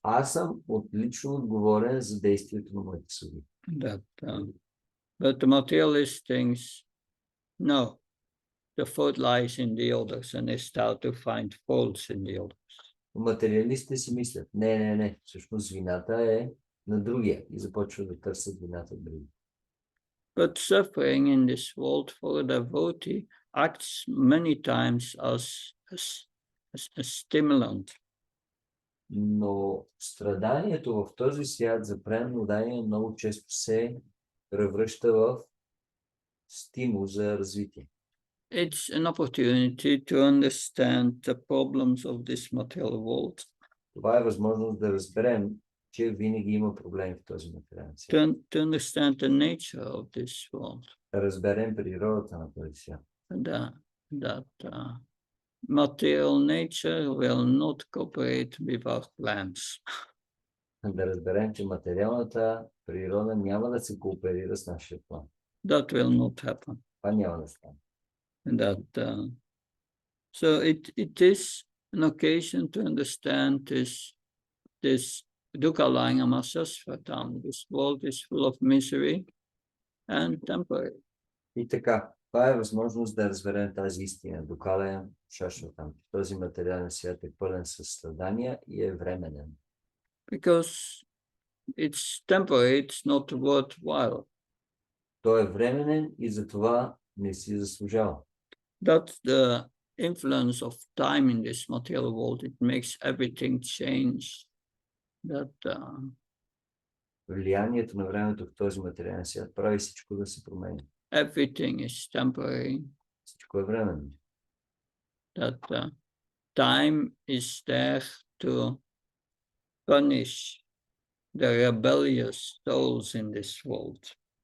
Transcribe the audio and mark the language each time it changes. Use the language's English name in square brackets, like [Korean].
[Bulgarian] Аз съм лично отговорен за действието на моите съди. [English] But the materialist thinks, no, the fault lies in the others, and they start to find faults in the others. [Bulgarian] Материалистите си мислят, не, всъщност вината е на другия и започват да търсят вината в другия. [English] But suffering in this world for a devotee acts many times as a stimulant. [Bulgarian] Но страданието в този свят за преданно дание много често се превръща в стимул за развитие. [English] It's an opportunity to understand the problems of this material world. [Bulgarian] Това е възможност да разберем, че винаги има проблеми в този материален свят. [English] To understand the nature of this world. [Bulgarian] Да разберем природата на този свят. [English] That material nature will not cooperate with our plans. [Bulgarian] Да разберем, че материалната природа няма да се кооперира с нашия план. [English] That will not happen. [Bulgarian] Това няма да стане. [English] So it is an occasion to understand this [Sanskrit] dukkha langama sasvatam. [English] This world is full of misery and temporary. [Bulgarian] И така, това е възможност да разберем тази истина. [Sanskrit] Дукален шашватам. [Bulgarian] Този материален свят е пълен със страдания и е временен. [English] Because it's temporary, it's not worthwhile. [Bulgarian] Той е временен и затова не си заслужава. [English] That's the influence of time in this material world. It makes everything change. [Bulgarian] Влиянието на времето в този материален свят прави всичко да се променя. [English] Everything is temporary. [Bulgarian] Всичко е временно. [English] That time is there to punish the rebellious souls in this world.